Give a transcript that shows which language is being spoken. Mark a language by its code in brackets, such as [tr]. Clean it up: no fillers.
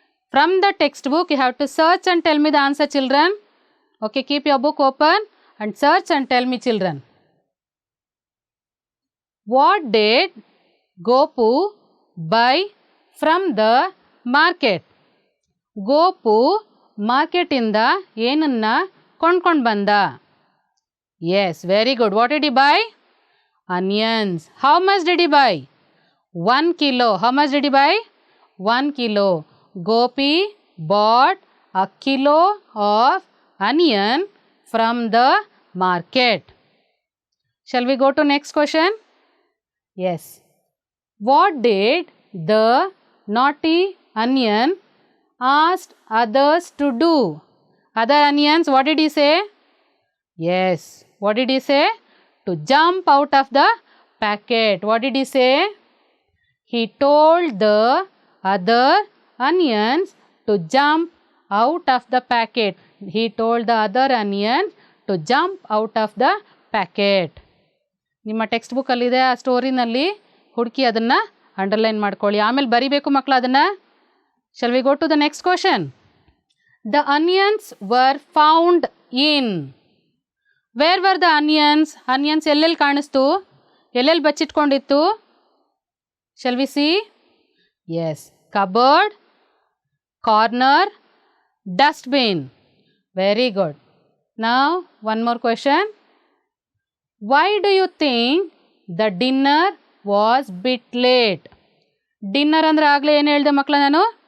[en] From the textbook, you have to search and tell me the answer, children. Okay, keep your book open and search and tell me, children. What did Gopu buy from the market? [kn] Gopu market ಇಂದ ಏನನ್ನ ಕೊಂಡ್ಕೊಂಡು ಬಂದ? [en] Yes, very good. What did he buy? Onions. How much did he buy? 1 kilo. How much did he buy? 1 kilo. Gopi bought a kilo of onion from the market. Shall we go to next question? Yes. What did the naughty onion asked others to do? Other onions, what did he say? Yes. What did he say? To jump out of the packet. What did he say? He told the other onions to jump out of the packet. He told the other onions to jump out of the packet. [kn] ನಿಮ್ಮ text ಬುಕ್ಕಲ್ಲಿದೆ ಆ ಸ್ಟೋರಿನಲ್ಲಿ ಹುಡುಕಿ ಅದನ್ನು underline ಮಾಡ್ಕೊಳ್ಳಿ. ಆಮೇಲೆ ಬರಿಬೇಕು ಮಕ್ಕಳು ಅದನ್ನು. [en] Shall we go to the next question? The onions were found in. Where were the onions? [kn] Onions ಎಲ್ಲೆಲ್ಲಿ ಕಾಣಿಸ್ತು? ಎಲ್ಲೆಲ್ಲಿ ಬಚ್ಚಿಟ್ಕೊಂಡಿತ್ತು? [en] Shall we see? Yes. Cupboard, corner, dustbin. Very good. Now one more question. Why do you think the dinner was bit late? [kn] Dinner ಅಂದರೆ ಆಗಲೇ ಏನು ಹೇಳಿದೆ ಮಕ್ಕಳ ನಾನು?